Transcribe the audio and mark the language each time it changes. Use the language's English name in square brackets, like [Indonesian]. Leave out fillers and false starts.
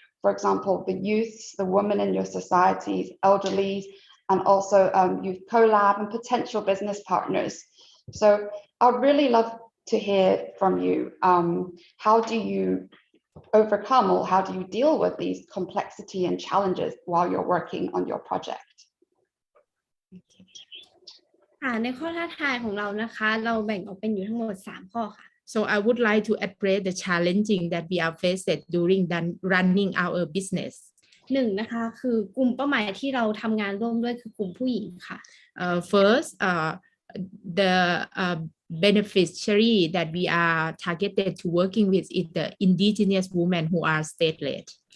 [English] For example, the youths, the women in your societies, elderly, and also youth collab and potential business partners. So I'd really love to hear from you. How do you overcome or how do you deal with these complexity and challenges while you're working on your project? [Thai] ในข้อท้าทายของเรานะคะเราแบ่งออกเป็นอยู่ทั้งหมด3ข้อค่ะ [English] So I would like to address the challenging that we are faced during running our business. [Thai] 1นะคะคือกลุ่มเป้าหมายที่เราทำงานร่วมด้วยคือกลุ่มผู้หญิงค่ะ [English] First, the beneficiary that we are targeted to working with is the indigenous women who are stateless.